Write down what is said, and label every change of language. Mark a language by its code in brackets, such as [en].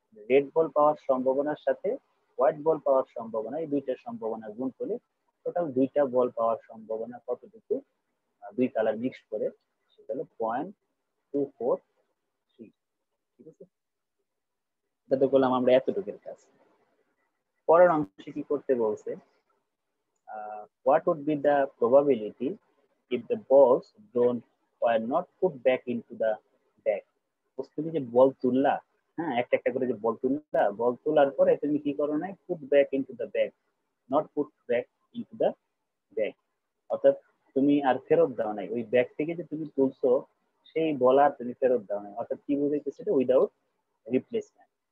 [bn] Red ball পাওয়ার সম্ভাবনার সাথে white ball পাওয়ার সম্ভাবনা, এই দুইটা সম্ভাবনা গুণ করে টোটাল দুইটা বল পাওয়ার সম্ভাবনা কতটুকু, দুই কালার মিক্স করে, সেটা হলো 0.243। ঠিক আছে, এটা তো করলাম আমরা এতটুকুর কাজ। পরের অংশে কি করতে বলছে, [en] what would be the probability if the balls don't were not put back into the bag। [bn] তুমি যে বল তুললা, হ্যাঁ একটা একটা করে যে বল তুললা, বল তোলার পরে তুমি কি করো নাই, [en] put back into the bag, [bn] not put back into the bag, অর্থাৎ তুমি আর ফেরত দাও নাই, ওই ব্যাগ থেকে যে তুমি তুলছো সেই বল আর তুমি ফেরত দাও নাই, অর্থাৎ কি বুঝাইতেছে এটা, উইদাউট রিপ্লেসমেন্ট।